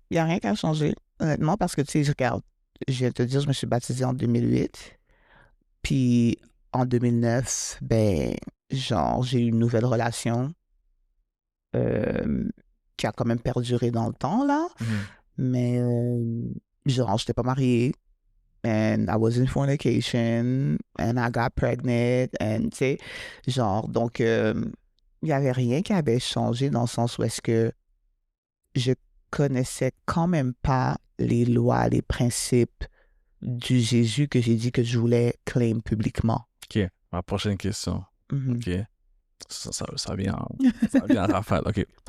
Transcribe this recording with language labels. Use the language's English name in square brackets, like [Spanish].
[French] Il n'y a rien qui a changé, honnêtement, parce que, tu sais, regarde, je vais te dire, je me suis baptisée en 2008. Puis, en 2009, ben, genre, j'ai eu une nouvelle relation qui a quand même perduré dans le temps, là. Mais, genre, je n'étais pas mariée. [English] And I was in fornication. And I got pregnant. [French] And, tu sais, genre, donc, il n'y avait rien qui avait changé dans le sens où est-ce que je connaissais quand même pas les lois, les principes du Jésus que j'ai dit que je voulais claim publiquement. OK. Ma prochaine question. OK. Ça vient en rafale. OK.